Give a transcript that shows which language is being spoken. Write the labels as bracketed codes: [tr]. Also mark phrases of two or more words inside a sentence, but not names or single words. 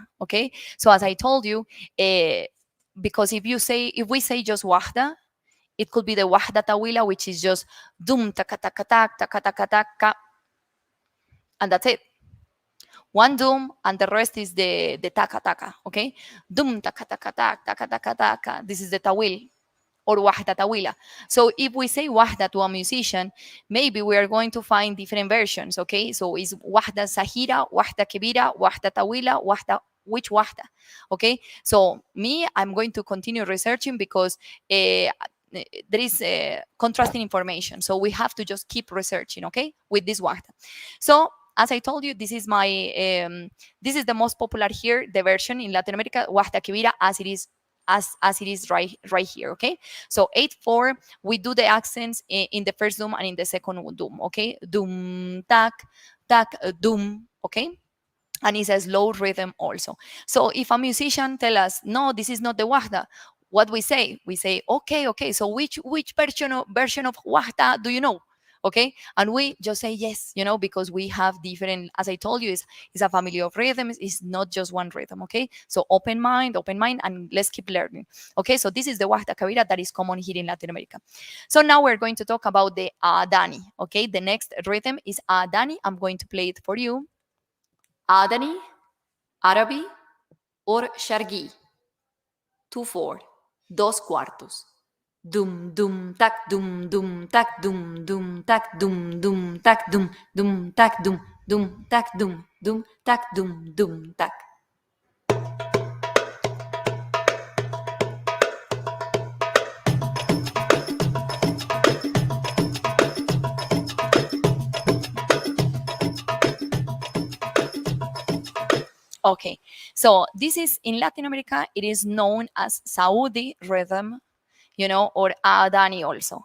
[en] Okay, so as I told you, because if we say just wahda, it could be the wahda tawila, which is just dum taka taka tak taka taka taka, and that's it. One dum, and the rest is the taka taka. Okay, dum taka taka tak taka taka taka. This is the tawil, or wahda tawila. So if we say wahda to a musician, maybe we are going to find different versions. Okay, so is wahda sahira, wahda kebira, wahda tawila, wahda, which wahda? Okay, so I'm going to continue researching because there is contrasting information, so we have to just keep researching, okay, with this wahda. So as I told you, this is this is the most popular here, the version in Latin America, wahda kebira, as it is right here. Okay, so 8/4, we do the accents in the first dum and in the second dum. Okay, dum tak tak dum. Okay, and it's a slow rhythm also. So if a musician tell us, no, this is not the wahda, what we say? We say, okay, so which version of wahda do you know? Okay, and we just say yes, because we have different, as I told you, it's a family of rhythms. It's not just one rhythm. Okay, so open mind, and let's keep learning. Okay, so this is the wahda kabira that is common here in Latin America. So now we're going to talk about the adani. Okay, the next rhythm is adani. I'm going to play it for you. Adani, Arabi, or Shargi. 2/4, 2/4. Dum dum tak dum dum tak dum dum tak dum dum tak dum dum tak dum tak dum tak dum tak. Okay, so this is in Latin America, it is known as Saudi rhythm, or Adani also.